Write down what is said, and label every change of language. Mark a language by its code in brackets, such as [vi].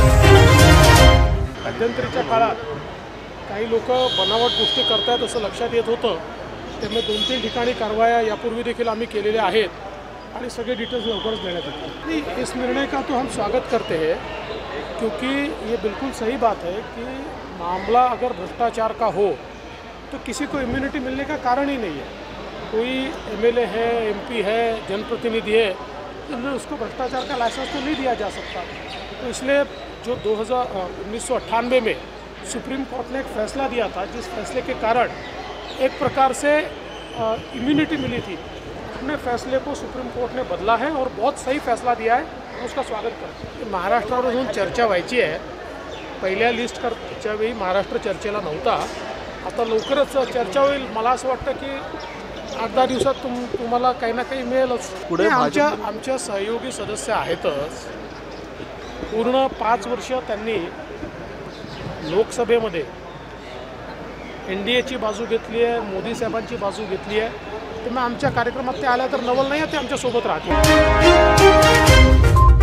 [mr] काळात काही लोक बनावट गोष्टी करतायत असं लक्षात येत होतं। त्यामुळे 2-3 ठिकाणी कारवाया यापूर्वी देखील आम्ही केलेल्या आहेत आणि सगळे डिटेल्स लवकरच देण्यात येतील। [hi] इस निर्णय का तो हम स्वागत करते हैं, क्योंकि ये बिल्कुल सही बात है कि मामला अगर भ्रष्टाचार का हो तो किसी को इम्यूनिटी मिलने का कारण ही नहीं है। कोई एमएलए है, एमपी है, जनप्रतिनिधि है, तो उसको भ्रष्टाचार का लाइसेंस तो नहीं दिया जा सकता। तो इसलिए जो 1998 में सुप्रीम कोर्ट ने एक फैसला दिया था, जिस फैसले के कारण एक प्रकार से इम्यूनिटी मिली थी, अपने फैसले को सुप्रीम कोर्ट ने बदला है और बहुत सही फैसला दिया है। उसका स्वागत करते हैं। [mr] महाराष्ट्रावरून चर्चा व्हायची आहे। पहिल्या लिस्ट करच्या वेळी महाराष्ट्र चर्चेला नव्हता, आता लवकरच चर्चा होईल। मला असं वाटतं की 8-10 दिवसात तुम्हाला काही ना काही मिळेलच। पुढे आमच्या सहयोगी सदस्य आहेतच। पूर्ण 5 वर्ष त्यांनी लोकसभेमध्ये एनडीएची बाजू घेतली आहे, मोदी साहेबांची बाजू घेतली आहे। त्यामुळे आमच्या कार्यक्रमात ते आल्या तर नवल नाही, ते आमच्या सोबत राहतील।